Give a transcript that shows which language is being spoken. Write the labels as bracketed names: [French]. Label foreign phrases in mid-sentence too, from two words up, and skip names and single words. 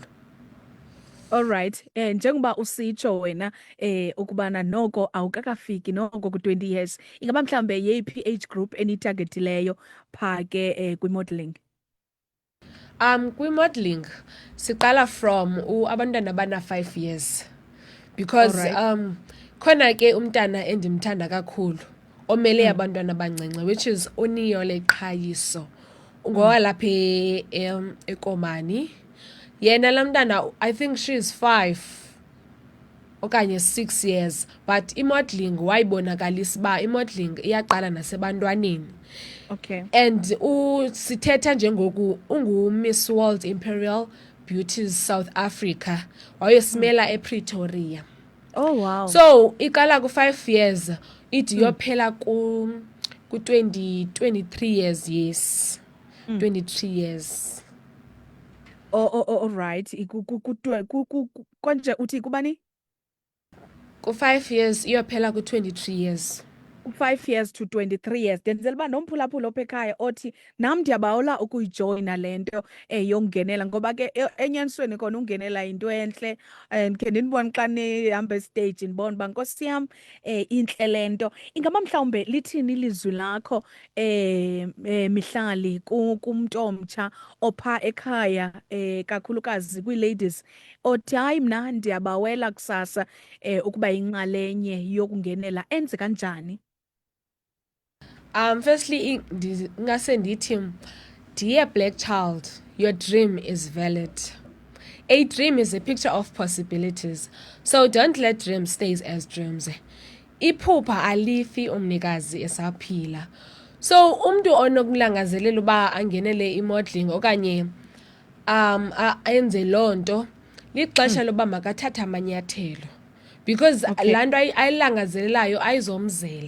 [English] All right, [Xhosa] njengoba usitsho wena ukubana noko awukakafiki noko ku-20 years, ingaba mhlawumbe yeyiphi [English] age group [Xhosa] enitargetileyo phaa ke kwi-modelling? Kwi-modelling siqala from abantwana abana-5 years because khona ke umntana endimthanda kakhulu omele abantwana abancinci, [English] which is [Xhosa] uNiyole Qhayiso ngowalapha eKomani. Yena laa mntana [English] I think she is 5 [Xhosa] okanye 6 years, but imodeling wayibonakalisa uba imodeling iyaqala nasebantwaneni. Okay. And sithetha njengoku ungu-Miss World Imperial Beauties South Africa, wayesimela ePretoria. [English] Oh wow. [Xhosa] So iqala ku-5 years ide yophela ku-23 years, yes. [English] 23 years. All right, [Xhosa] konje uthi kubani? Ku-5 years iyophela ku-23 years. [English] 5 years to 23 years. [Xhosa] Ndenzela uba nomphulaphula opha ekhaya othi nam ndiyabawela ukuyijoyina le nto yokungenela, ngoba ke enyanisweni kona ungenela yinto entle. Ndikhe ndinibone xa nihamba estage ndibona uba nkosi yam intle le nto. Ingaba mhlawumbe lithini ilizwi lakho Mihlali kumntu omtsha opha ekhaya kakhulukazi kwii-ladies othi hayi mna ndiyabawela kusasa ukuba yinxalenye yokungenela, enze kanjani? Firstly, ngase ndithi, [English] dear black child, your dream is valid. A dream is a picture of possibilities, so don't let dreams stay as dreams. [Xhosa] Iphupha alifi umnikazi esaphila. So umntu onokulangazelela uba angenele imodeling okanye ayenze loo nto, lixesha loba makathathe amanyathelo because laa nto ayilangazelelayo ayizomzela.